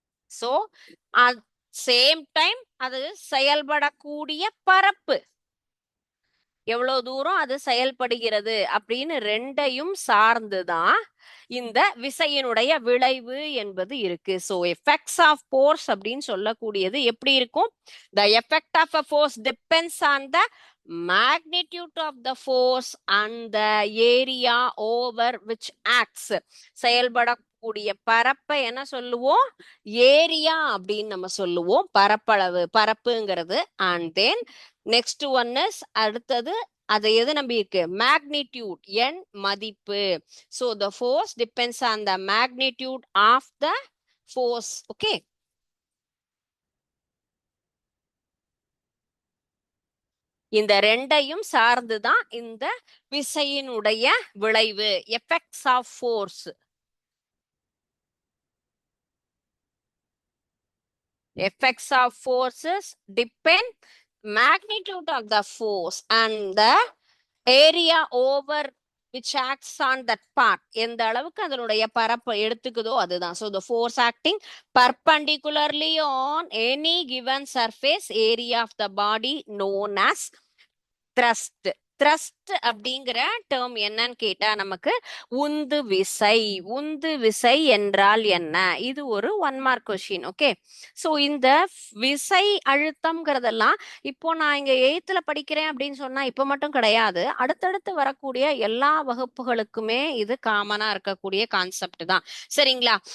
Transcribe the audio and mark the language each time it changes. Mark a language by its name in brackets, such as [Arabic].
[Tamil] So same time அது செயல்படக்கூடிய பரப்பு, எவ்வளவு தூரம் அது செயல்படுகிறது அப்படின்னு ரெண்டையும் சார்ந்துதான் இந்த விசையினுடைய விளைவு என்பது இருக்கு. [English] so effects of force [Tamil] அப்படின்னு சொல்லக்கூடியது எப்படி இருக்கும்? [English] The effect of a force depends on the magnitude of the force and the area over which acts. [Tamil] செயல்படக்கூடிய பரப்பை என்ன சொல்லுவோம்? ஏரியா அப்படின்னு நம்ம சொல்லுவோம், பரப்பளவு பரப்புங்கிறது. [English] and then next one is, [Tamil] அடுத்தது அதை எது நம்பி இருக்கு? மேக்னிடியூட், எண் மதிப்பு. [English] So the force depends on the magnitude of the force. Okay. [Tamil] இந்த ரெண்டையும் சார்ந்துதான் இந்த விசையினுடைய விளைவு, [English] Effects of force. Effects of forces depend magnitude of the force and the area over which acts on that part. [Tamil] எந்த அளவுக்கு அதனுடைய பரப்பு எடுத்துக்குதோ அதுதான். [English] So the force acting perpendicularly on any given surface area of the body known as thrust. [Tamil] Thrust அப்படிங்கிற term என்னன்னு கேட்டா நமக்கு உந்து விசை. உந்து விசை என்றால் என்ன? இது ஒரு 1 மார்க் கொஸ்டின். ஓகே, சோ இந்த விசை அழுத்தம்ங்கிறதெல்லாம் இப்போ நான் இங்க 8th படிக்கிறேன் அப்படின்னு சொன்னா இப்ப மட்டும் கிடையாது, அடுத்தடுத்து வரக்கூடிய எல்லா வகுப்புகளுக்குமே இது காமனா இருக்கக்கூடிய கான்செப்ட் தான். சரிங்களா?